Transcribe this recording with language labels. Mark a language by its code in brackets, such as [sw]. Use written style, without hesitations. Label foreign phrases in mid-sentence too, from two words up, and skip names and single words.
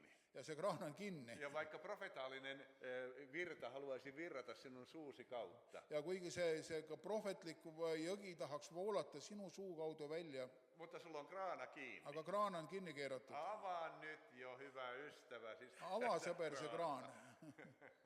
[et] Ja se kraan on kinni. [fi] Ja vaikka profetaalinen virta haluaisi virrata sinun suusi kautta. [et] Ja kuigi see prohvetlik jõgi tahaks voolata sinu suu kaudu välja. [fi] Mutta sulla on kraana kiinni. [et] Aga kraan on kinni keeratud. [fi] Avaa nyt jo, hyvä ystävä. Siis [et] Avaa sõber see kraan.